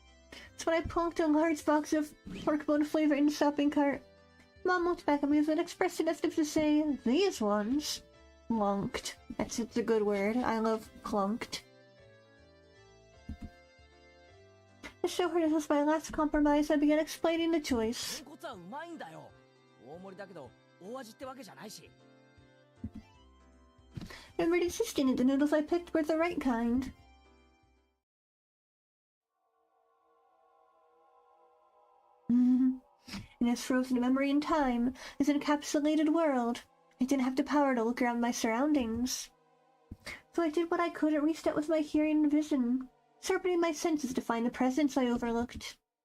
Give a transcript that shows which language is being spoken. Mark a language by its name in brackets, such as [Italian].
[English] That's when I plunked a large box of pork bone flavor in the shopping cart. Mom looked back at me with an expression as if to say, these ones. Clunked. That's such a good word. I love clunked. To show her this was my last compromise, I began explaining the choice. [Japanese] 豚骨はうまいんだよ。大盛りだけど大味ってわけじゃないし。 [English] I remembered insisting that the noodles I picked were the right kind. In this frozen memory in time, this encapsulated world, I didn't have the power to look around my surroundings. So I did what I could and reached out with my hearing and vision, sharpening my senses to find the presence I overlooked.